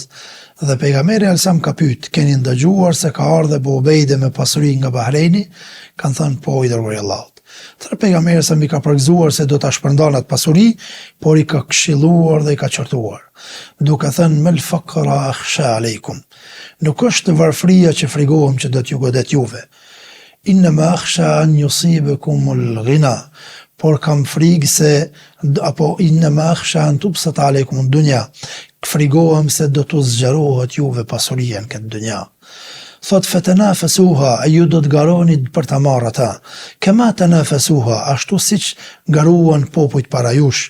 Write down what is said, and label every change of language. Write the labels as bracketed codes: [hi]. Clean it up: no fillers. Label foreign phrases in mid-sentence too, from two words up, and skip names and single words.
[sq] Dhe pejgamberi [ar] عليه السلام [sq] ka pyet, keni ndëgjuar se ka ardhur Abu Ubejde me pasuri nga Bahreini? Kanë thënë po, i dërguari i Allahut. Atëherë pejgamberi sa mi ka përgëzuar se do ta shpërndan atë pasuri, por i ka këshilluar dhe i ka qortuar, duke thënë [ar] ما الفقر أخشى عليكم. [sq] Nuk është varfëria që frigohem që do t'ju godet juve. [ar] إنما أخشى أن يصيبكم الغنى, [sq] por kam frikë se, apo [ar] إنما أخشى أن تبسط عليكم الدنيا, [sq] frigohem se do t'u zgjerohet juve pasuria në këtë dunja. Thot fatanafasuha, ju do të garoni për ta marrë ata. [ar] كما تنافسوها, [sq] ashtu siç garuan popujt para jush.